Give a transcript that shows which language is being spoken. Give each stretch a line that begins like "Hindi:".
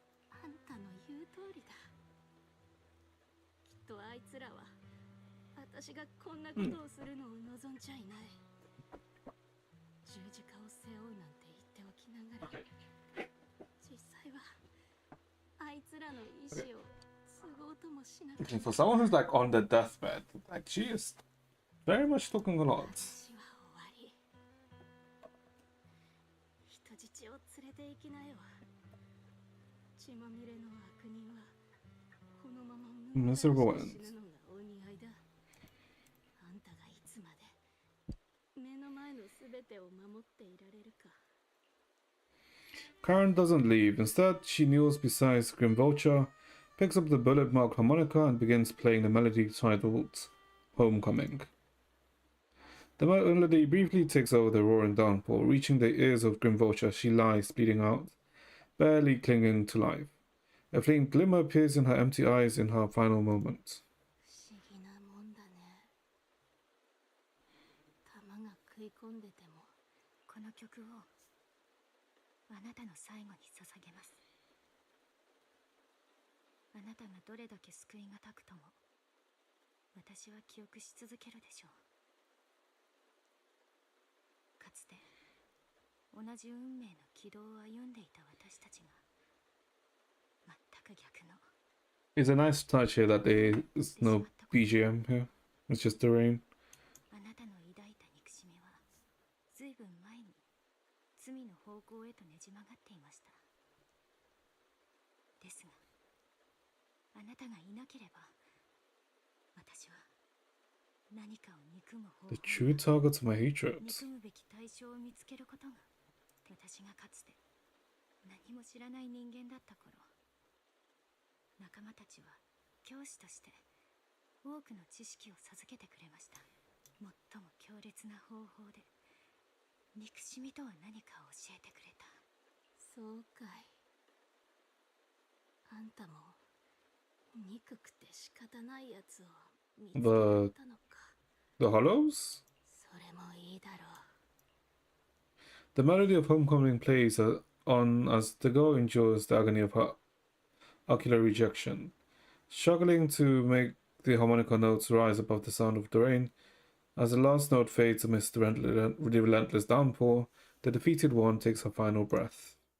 Japanese: あんたの言う通りだ。きっとあいつらは私がこんなことをするのを望んじゃいない。十字架を背負うなんて言っておきながら、実際はあいつらの意志を継ごうともしなかった。
English: For someone who's like on their deathbed, like she is very much talking a lot.
Japanese: 私は終わり。人質を連れて行きなよ。血まみれの悪人はこのまま無駄死ぬのがお似合いだ。あんたがいつまで目の前のすべてを守っていられるか。
English: Karen doesn't leave. Instead, she kneels beside Grim Vulture, picks up the bullet-marked harmonica, and begins playing the melody titled Homecoming. The melody briefly takes over the roaring downpour, reaching the ears of Grim Vulture. She lies, bleeding out, barely clinging to life. A faint glimmer appears in her empty eyes in her final moment.
Japanese: 不思議なもんだね。弾が食い込んでてもこの曲をあなたの最後に捧げます。あなたがどれだけ救いがたくとも私は記憶し続けるでしょう。かつて同じ運命の軌道を歩んでいた私たちが全く逆の。
English: It's a nice touch here that there is no BGM here. It's just the rain.
Japanese: あなたの抱いた憎しみはずいぶん前に罪の方向へとねじ曲がっていました。ですがあなたがいなければ私は何かを憎む方法
English: The true target of my hatred.
Japanese: 憎むべき対象を見つけることが私がかつて何も知らない人間だった頃、仲間たちは教師として多くの知識を授けてくれました。最も強烈な方法で憎しみとは何かを教えてくれた。そうかい。あんたも憎くて仕方ないやつを見つけたのか。
English: The Hollows?
Japanese: それもいいだろう。
English: The melody of Homecoming plays on as the girl endures the agony of her ocular rejection. Struggling to make the harmonica notes rise above the sound of the rain, as the last note fades amidst the relentless downpour, the defeated one takes her final breath.